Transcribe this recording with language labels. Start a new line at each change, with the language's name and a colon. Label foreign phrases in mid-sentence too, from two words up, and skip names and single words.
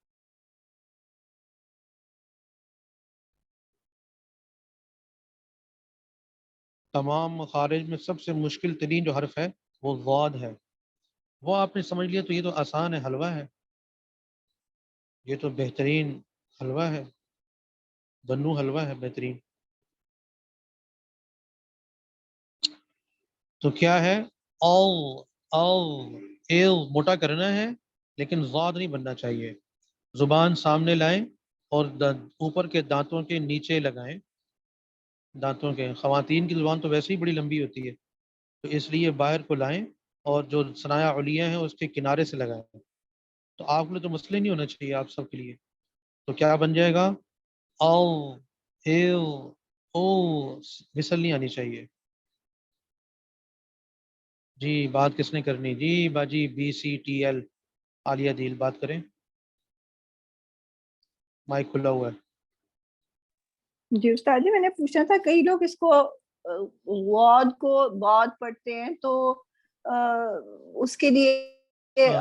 Urdu: تمام مخارج میں سب سے مشکل ترین جو حرف ہے وہ ضاد ہے. وہ آپ نے سمجھ لیا تو یہ تو آسان ہے، حلوہ ہے، یہ تو بہترین حلوہ ہے، بنو حلوہ ہے بہترین. تو کیا ہے، او او ایو موٹا کرنا ہے لیکن ضاد نہیں بننا چاہیے. زبان سامنے لائیں اور اوپر کے دانتوں کے نیچے لگائیں. دانتوں کے، خواتین کی زبان تو ویسے ہی بڑی لمبی ہوتی ہے، تو اس لیے باہر کو لائیں اور جو
Arabic: ثنایا علیہ
Urdu: ہیں اس کے کنارے سے لگائیں. تو آپ کو تو مسئلے نہیں ہونا چاہیے آپ سب کے لیے. تو کیا بن جائے گا، او ایو او، مثل نہیں آنی چاہیے. جی بات کس نے کرنی، جی باجی BCTL عالیہ دیل بات کریں، مائک کھلا ہوا ہے. جی استاد جی، میں نے پوچھنا تھا کئی لوگ اس کو واد کو بعد پڑھتے ہیں، تو اس کے لیے آپ